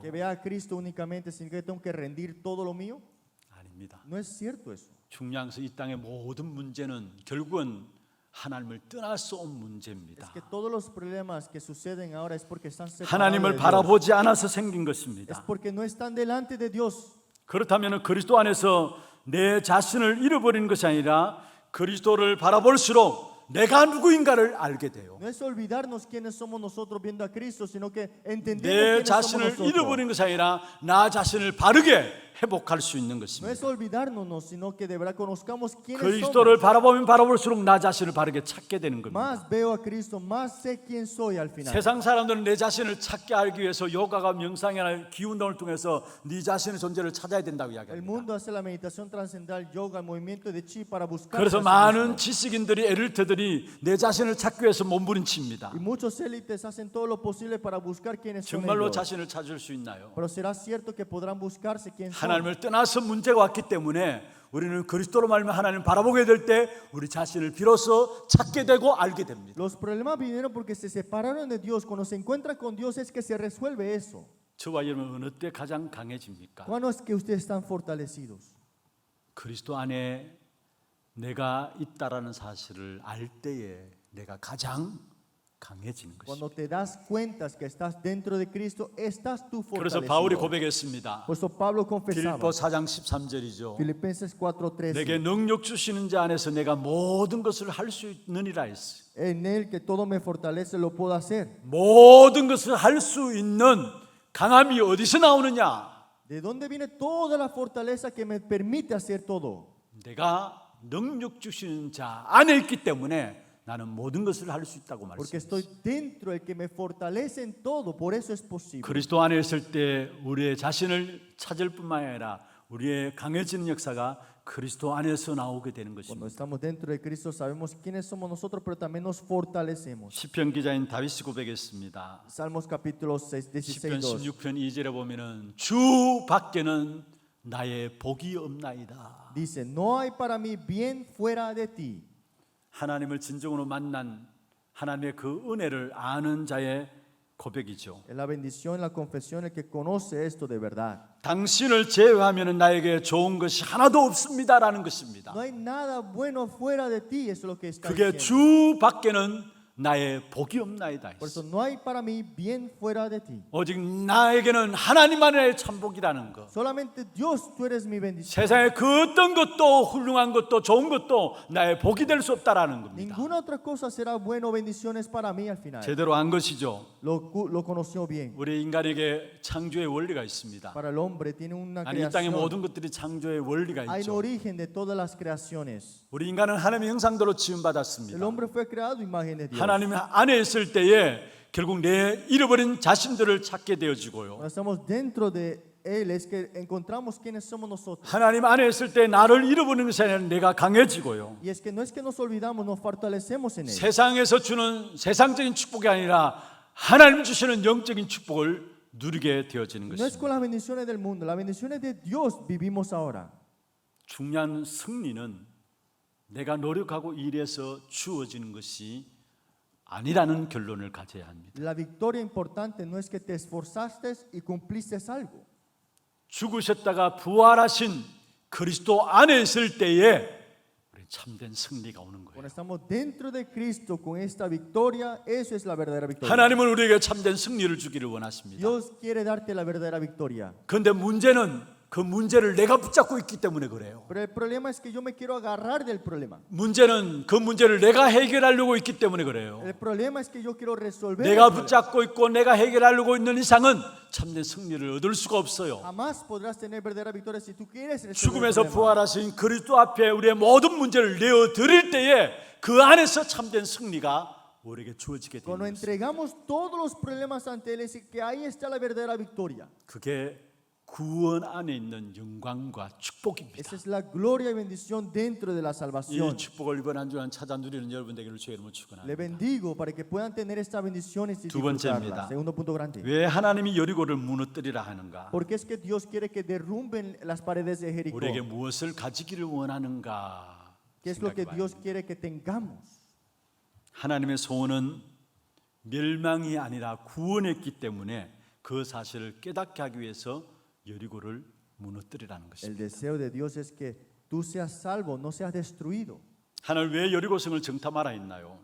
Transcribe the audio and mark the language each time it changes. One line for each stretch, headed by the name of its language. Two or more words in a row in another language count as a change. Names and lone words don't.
Spanish: Que vea a Cristo únicamente significa que tengo que rendir todo lo mío.
Korean: 아닙니다.
Spanish: No es cierto eso.
Korean: 중요한 것은 이 땅의 모든 문제는 결국은 하나님을 떠날 수 없는
Spanish: Es
Korean: 문제입니다.
Spanish: que todos los problemas que suceden ahora es porque están separados
Korean: 하나님을
Spanish: de Dios.
Korean: 바라보지 않아서 생긴
Spanish: Es
Korean: 것입니다.
Spanish: porque no están delante de Dios.
Korean: 그렇다면 그리스도 안에서 내 자신을 잃어버리는 것이 아니라 그리스도를 바라볼수록 내가 누구인가를 알게 돼요.
Spanish: No es olvidarnos quiénes somos nosotros viendo a Cristo, sino que entendemos
Korean: 내
Spanish: quiénes somos
Korean: 자신을
Spanish: nosotros.
Korean: 잃어버린 것이 아니라 나 자신을 바르게 회복할 수 있는
Spanish: No es
Korean: 것입니다.
Spanish: olvidarnos, sino que de verdad conozcamos quiénes
Korean: 그리스도를
Spanish: somos.
Korean: 바라보면 바라볼수록 나 자신을 바르게 찾게 되는 겁니다.
Spanish: Más veo a Cristo, más sé quién soy al final.
Korean: 세상 사람들은 내 자신을 찾게 알기 위해서 요가가 명상이나 기운동을 통해서 네 자신의 존재를 찾아야 된다고
Spanish: El
Korean: 이야기합니다.
Spanish: mundo hace la meditación trascendental, yoga, el movimiento de chi para buscar.
Korean: 그래서
Spanish: a sí
Korean: 많은
Spanish: mismo.
Korean: 지식인들이 엘리트들이 내 자신을 찾기 위해서 몸부림칩니다.
Spanish: Y muchos élites hacen todo lo posible para buscar quiénes son
Korean: 정말로
Spanish: ellos.
Korean: 자신을 찾을 수 있나요?
Spanish: Pero será cierto que podrán buscarse quién son.
Korean: 하나님을 떠나서 문제가 왔기 때문에 우리는 그리스도로 말미암아 하나님을 바라보게 될 때 우리 자신을 비로소 찾게 되고 알게 됩니다.
Spanish: Los problemas vinieron porque se separaron de Dios. Cuando se encuentran con Dios es que se resuelve eso.
Korean: 저와 여러분 어느 때 가장 강해집니까?
Spanish: ¿Cuándo es que ustedes están fortalecidos?
Korean: 그리스도 안에 내가 있다라는 사실을 알 때에 내가 가장 강해지는 것입니다.
Spanish: Cuando te das cuenta que estás dentro de Cristo, estás tú
Korean: 그래서 바울이
Spanish: fortalecido.
Korean: 고백했습니다.
Spanish: Por eso Pablo confesaba.
Korean: 빌립보 4장 13절이죠.
Spanish: Filipenses 4:13.
Korean: 내게 능력 주시는 자 안에서 내가 모든 것을 할 수 있느니라 했어요.
Spanish: En él que todo me fortalece lo puedo hacer.
Korean: 모든 것을 할 수 있는 강함이 어디서 나오느냐?
Spanish: ¿De dónde viene toda la fortaleza que me permite hacer todo?
Korean: 내가 능력 주시는 자 안에 있기 때문에 나는 모든 것을 할 수 있다고
Spanish: Porque
Korean: 말씀했어요.
Spanish: estoy dentro del que me fortalece en todo, por eso es posible.
Korean: 그리스도 안에 있을 때 우리의 자신을 찾을 뿐만 아니라 우리의 강해지는 역사가 그리스도 안에서 나오게 되는
Spanish: Cuando
Korean: 것입니다.
Spanish: estamos dentro de Cristo sabemos quiénes somos nosotros, pero también nos fortalecemos.
Korean: 시편 기자인 다윗이 고백했습니다.
Spanish: Salmos capítulo 6, 16,
Korean: 시편
Spanish: 2.
Korean: 16편 2절에 보면은 주 밖에는 나의 복이 없나이다.
Spanish: Dice, no hay para mí bien fuera de ti.
Korean: 하나님을 진정으로 만난 하나님의 그 은혜를 아는 자의 고백이죠.
Spanish: Es la bendición, la confesión, el que conoce esto de verdad.
Korean: 당신을 제외하면 나에게 좋은 것이 하나도 없습니다라는 것입니다.
Spanish: No hay nada bueno fuera de ti, eso es lo que está
Korean: 그게
Spanish: diciendo.
Korean: 주 밖에는 나의 복이 없나이다.
Spanish: Por eso no hay para mí bien fuera de ti.
Korean: 오직 나에게는 하나님만의 참복이라는 것.
Spanish: Solamente Dios, tú eres mi bendición.
Korean: 세상에 그 어떤 것도 훌륭한 것도 좋은 것도 나의 복이 될 수 없다라는 겁니다.
Spanish: Ninguna otra cosa será bueno o bendiciones para mí al final.
Korean: 제대로 안 것이죠.
Spanish: Lo conoció bien.
Korean: 우리 인간에게 창조의 원리가 있습니다.
Spanish: Para el hombre tiene una
Korean: 아니 이 땅의
Spanish: creación.
Korean: 모든 것들이 창조의 원리가
Spanish: Hay un
Korean: 있죠.
Spanish: origen de todas las creaciones.
Korean: 우리 인간은 하나님의 형상대로
Spanish: El
Korean: 지음받았습니다.
Spanish: hombre fue creado a imagen de Dios.
Korean: 하나님 안에 있을 때에 결국 내 잃어버린 자신들을 찾게 되어지고요.
Spanish: Cuando estamos dentro de Él es que encontramos quiénes somos nosotros.
Korean: 하나님 안에 있을 때 나를 잃어버리는 것이 아니라 내가 강해지고요.
Spanish: Y es que no es que nos olvidamos, nos fortalecemos en Él.
Korean: 세상에서 주는 세상적인 축복이 아니라 하나님 주시는 영적인 축복을 누리게 되어지는
Spanish: No es
Korean: 것입니다.
Spanish: con las bendiciones del mundo, las bendiciones de Dios vivimos ahora.
Korean: 중요한 승리는 내가 노력하고 일해서 주어지는 것이 아니라는 결론을 가져야 합니다.
Spanish: La victoria importante no es que te esforzaste y cumpliste algo.
Korean: 죽으셨다가 부활하신 그리스도 안에 있을 때에 우리 참된 승리가 오는 거예요.
Spanish: Cuando estamos dentro de Cristo con esta victoria, eso es la verdadera victoria.
Korean: 하나님은 우리에게 참된 승리를 주기를 원하십니다.
Spanish: Dios quiere darte la verdadera victoria.
Korean: 그런데 문제는 그 문제를 내가 붙잡고 있기 때문에 그래요.
Spanish: Pero el problema es que yo me quiero agarrar del problema.
Korean: 문제는 그 문제를 내가 해결하려고 있기 때문에 그래요.
Spanish: El problema es que yo quiero resolver.
Korean: 내가
Spanish: el problema.
Korean: 붙잡고 있고 내가 해결하려고 있는 이상은 참된 승리를 얻을 수가 없어요.
Spanish: Jamás podrás tener verdadera victoria si tú quieres resolver el
Korean: 죽음에서
Spanish: problema.
Korean: 부활하신 그리스도 앞에 우리의 모든 문제를 내어 드릴 때에 그 안에서 참된 승리가 우리에게 주어지게 되는
Spanish: Cuando
Korean: 것입니다.
Spanish: entregamos todos los problemas ante Él, es que ahí está la verdadera victoria.
Korean: 그게 구원 안에 있는 영광과 축복입니다.
Spanish: Esa es la gloria y bendición dentro de la
Korean: 이
Spanish: salvación.
Korean: 축복을 이번 한 주간 찾아 누리는 여러분들에게 주의 이름으로
Spanish: Le
Korean: 축원합니다.
Spanish: bendigo para que puedan tener esta bendición y
Korean: 두 번째입니다.
Spanish: disfrutarla. Segundo punto grande.
Korean: 왜 하나님이 여리고를 무너뜨리라 하는가?
Spanish: ¿Por qué es que Dios quiere que derrumben las paredes de Jericó?
Korean: 우리에게 무엇을 가지기를 원하는가?
Spanish: ¿Qué es lo que
Korean: 생각해
Spanish: Dios
Korean: 봐야
Spanish: quiere que tengamos?
Korean: 하나님의 소원은 멸망이 아니라 구원했기 때문에 그 사실을 깨닫게 하기 위해서 여리고를 무너뜨리라는
Spanish: El
Korean: 것입니다.
Spanish: deseo de Dios es que tú seas salvo, no seas destruido.
Korean: 하나님 왜 여리고성을 정탐하라 했나요?